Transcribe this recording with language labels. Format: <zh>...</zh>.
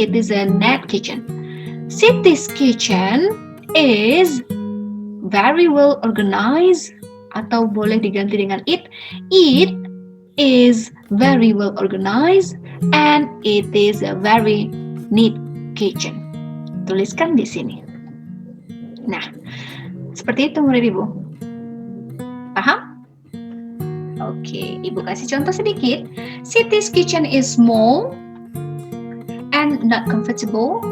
<en>It is a neat kitchen. Siti's kitchen is very well organized,</en> <id>atau boleh diganti dengan</id> <en>it. It is very well organized and it is a very neat kitchen.</en> <id>Tuliskan di sini. Nah, seperti itu murid Ibu. Paham? Oke, Ibu kasih contoh sedikit.</id> <en>Siti's kitchen is small and not comfortable.</en>